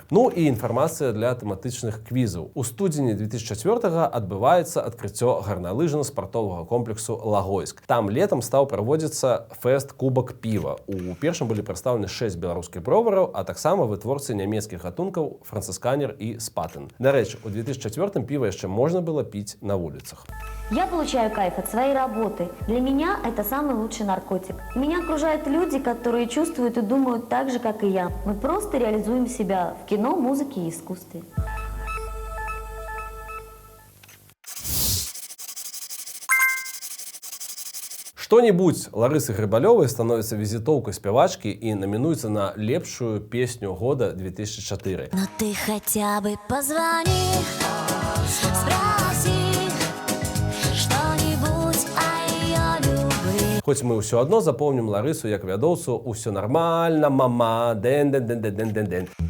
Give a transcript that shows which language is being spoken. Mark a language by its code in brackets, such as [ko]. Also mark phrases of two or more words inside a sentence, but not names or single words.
[be] Ну і інфармацыя для тэматычных квізаў. У студзені 2004-го адбываецца адкрыццё гарналыжна-спартовага комплексу «Лагойск». Там летом стаў праводзіцца фэст Кубак піва. У першым былі прадстаўлены 6 беларускіх бровараў, а таксама вытворцы нямецкіх гатункаў Францисканер і Спатен. Дарэчы, у 2004-м піва яшчэ можна было піць на вуліцах. [ru] Я получаю кайф от своей работы. Для меня это самый лучший наркотик. Меня окружают люди, которые чувствуют и думают так же, как и я. Мы просто реализуем себя в кино, музыке и искусстве. [be] Што-небудзь Ларысы Грыбалёвай становіцца візітоўкай спявачкі і намінуецца на лепшую песню года 2004. [ru] Но ты хотя бы позвони, спроси что-нибудь о её любви. [be] Хоць мы ўсё адно запомнім Ларысу як вядоўцу «Усё нормально, мама, дэн-дэн-дэн-дэн-дэн-дэн».